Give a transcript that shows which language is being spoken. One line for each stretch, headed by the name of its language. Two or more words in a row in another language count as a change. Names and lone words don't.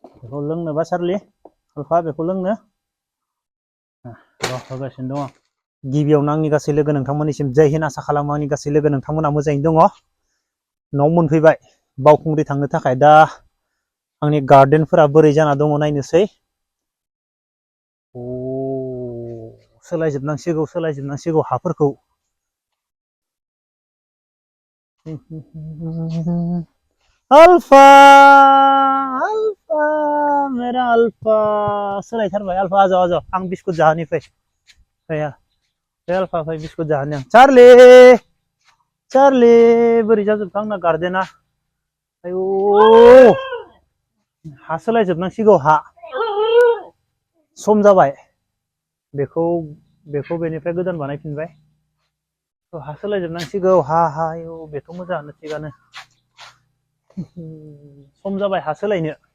Bodo: बेखौ लोंनोबा चार्ली अल्फा बेखौ लोंनो र' होगासिनो दङ गिबियावनो आंनि गासै लोगो नोंथांमोननिसिम जय हिन्द आसा खालामो आंनि गासै लोगो नोंथांमोना मोजाङैनो दङ न'आव मोनफैबाय बावखुंग्रि थांनो थाखाय दा आंनि गार्डेनफोरा बोरै जाना दङ नायनोसै सोलायजोबनांसिगौ हाफोरखौ अल्फा अल्फा मेरा अल्फा सोलायथारबाय अल्फा आजाव आजाव आं बिस्कुट जाहोनिफ्राय फैया बे अल्फा फै बिस्कुट जाहोनि आं चार्ली चार्ली बोरै जाजोबखो आंना गार्डेना आयौ हा सोलायजोबनांसिगौ हा सम जाबाय बेखौ बेनिफ्राय गोदान बानायफिनबाय हा सोलायजोबनांसिगौ हा आयौ बेथ' मोजाङानो थिगानो सम जाबाय हा सोलायनो